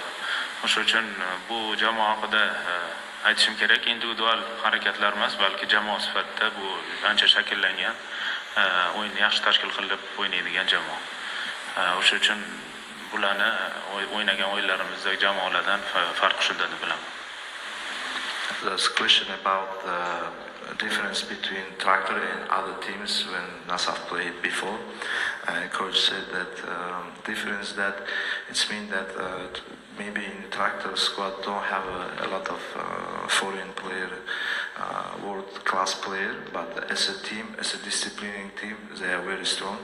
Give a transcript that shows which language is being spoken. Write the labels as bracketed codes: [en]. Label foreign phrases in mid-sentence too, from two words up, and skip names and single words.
[uz] O'sha uchun bu jamoa haqida aytishim kerak, individual harakatlar emas, balki jamoa sifatida bu ancha shakllangan, o'yinni yaxshi tashkil qilib o'ynaydigan jamoa. O'sha uchun bularni o'ynagan o'yinlarimizdagi jamoalardan farq shunda deb bilaman. [en] There's a question about the difference between Tractor and other teams when Nasaf played before. Coach said that difference that it's mean that maybe in the Tractor squad don't have a lot of foreign player, world-class player, but as a team, as a disciplining team, they are very strong.